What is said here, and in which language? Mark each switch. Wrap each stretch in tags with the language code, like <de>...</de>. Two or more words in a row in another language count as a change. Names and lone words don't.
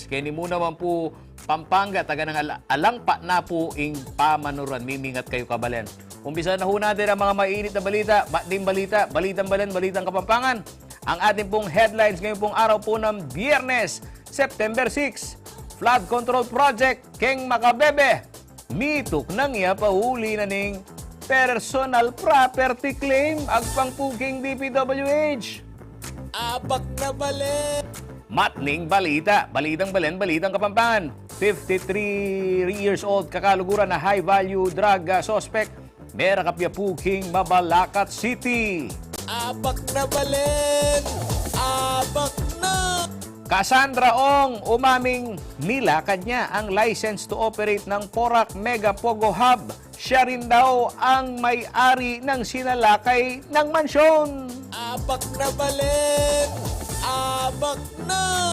<pam>Kaya mo naman po Pampanga, taga ng alangpa na po ing pamanuran. Mimingat kayo kabalen.</pam> <tl>Umpisa na ho natin ang mga mainit na balita,</tl> <pam>balitang balen, balitang Kapampangan.</pam> <tl>Ang ating pong headlines ngayon pong araw po ng Biyernes,</tl> <en>September 6. Flood Control Project,</en> <pam>Keng Makabebe. Mitok nang iya pahuli na ning</pam> <en>personal property claim</en> <pam>agpang puking DPWH. Abak na balen! Matning balita, balitang balen, balitang Kapampangan. 53 years old kakaluguran na</pam> <en>high-value drug suspect.</en> <pam>Mera kapya puking Mabalacat City. Abak na balen! Abak na!</pam> <tl>Cassandra Ong, umaming nilakad niya ang</tl> <en>license to operate</en> <tl>ng Porac Mega Pogo Hub. Siya rin daw ang may-ari ng sinalakay ng mansyon.</tl> <pam>Abak na balen! Abak na!</pam>